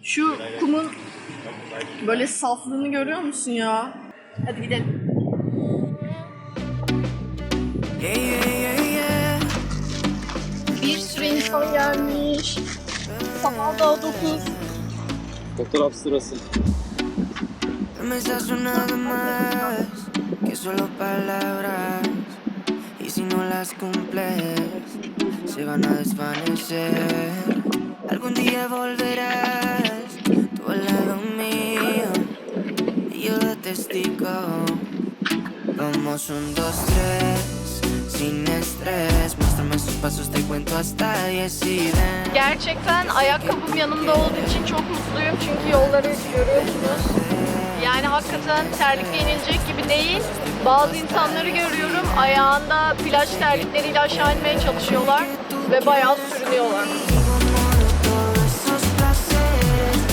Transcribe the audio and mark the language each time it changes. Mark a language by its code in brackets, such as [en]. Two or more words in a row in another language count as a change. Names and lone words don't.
[tr] Şu kumun böyle saflığını görüyor musun ya? Hadi gidelim. Bir sürü insan gelmiş. Sabah daha 9. Fotoğraf sırası. [es] Me está sonando más que solo palabras y si no las cumples se van a desvanecer. Algún día volverás tú al lado mío y yo de testigo. Vamos 1, 2, 3 sin estrés. Muéstrame sus pasos, te cuento hasta 10 y ven. [tr] Gerçekten ayakkabım yanımda olduğu için çok mutluyum çünkü yolları görüyorsunuz. Yani hakikaten terlikle inilecek gibi değil. Bazı insanları görüyorum ayağında plaj terlikleriyle aşağı inmeye çalışıyorlar ve bayağı sürünüyorlar. [es] Todos esos placeres